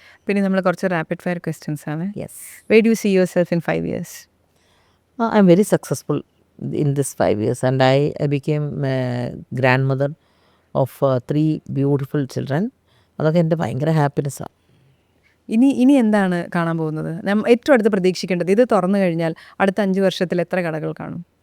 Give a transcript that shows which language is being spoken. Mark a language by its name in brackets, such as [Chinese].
[Malayalam] പിന്നെ നമ്മൾ കുറച്ച് റാപ്പിഡ് ഫയർ ക്വസ്റ്റ്യൻസ് ആണ്. [English] Yes. Where do you see yourself in 5 years? I am very successful in this 5 years, and I became a grandmother of 3 beautiful children. [Malayalam] അതൊക്കെ എൻ്റെ ഭയങ്കര ഹാപ്പിനെസ്സാണ്. ഇനി എന്താണ് കാണാൻ പോകുന്നത്? ഏറ്റവും അടുത്ത് പ്രതീക്ഷിക്കേണ്ടത്, ഇത് തുറന്നു കഴിഞ്ഞാൽ അടുത്ത 5 വർഷത്തിൽ എത്ര കടകൾ കാണും?